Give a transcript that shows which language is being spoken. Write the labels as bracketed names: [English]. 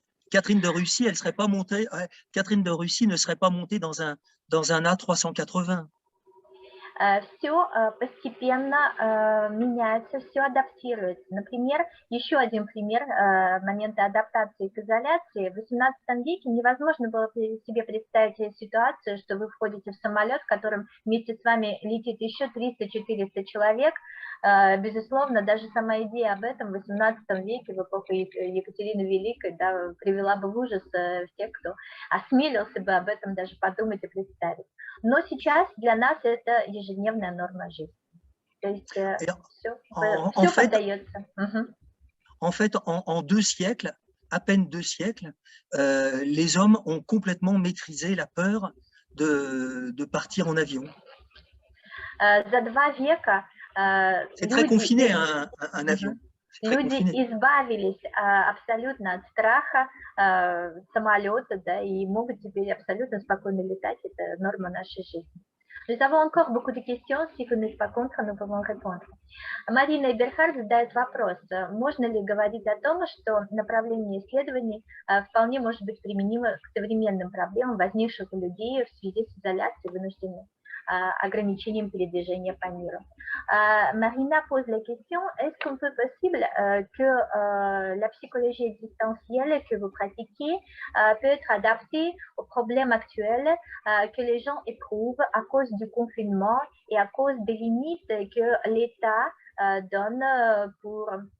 [French] Catherine de Russie, Catherine de Russie ne serait pas montée dans un A380. [Russian] Все постепенно меняется, все адаптируется. Например, еще один пример момента адаптации к изоляции. В XVIII веке невозможно было себе представить ситуацию, что вы входите в самолет, в котором вместе с вами летит еще 300-400 человек. Безусловно, даже сама идея об этом в XVIII веке, в эпоху Екатерины Великой, да, привела бы в ужас всех, кто осмелился бы об этом даже подумать и представить. Но сейчас для нас это ежедневная норма жизни. То есть все поддается. [French] En fait, en 2 siècles, à peine 2 siècles, les hommes ont complètement maîtrisé la peur de partir en avion. [Russian] За 2 века [French] c'est très confiné un avion. [Russian] Люди избавились абсолютно от страха самолета, да, и могут теперь абсолютно спокойно летать, это норма нашей жизни. [French] Nous avons encore beaucoup de questions, si vous n'êtes pas contre, nous pouvons répondre. [Russian] Марина Эберхард задает вопрос, можно ли говорить о том, что направление исследований вполне может быть применимо к современным проблемам, возникшим у людей в связи с изоляцией, вынужденной ограничением передвижения по миру. [French] Marina pose la question, est-ce qu'on peut possible que la psychologie existentielle que vous pratiquez peut être adaptée aux problèmes actuels que les gens éprouvent à cause du confinement et à cause des limites que l'État donne pour...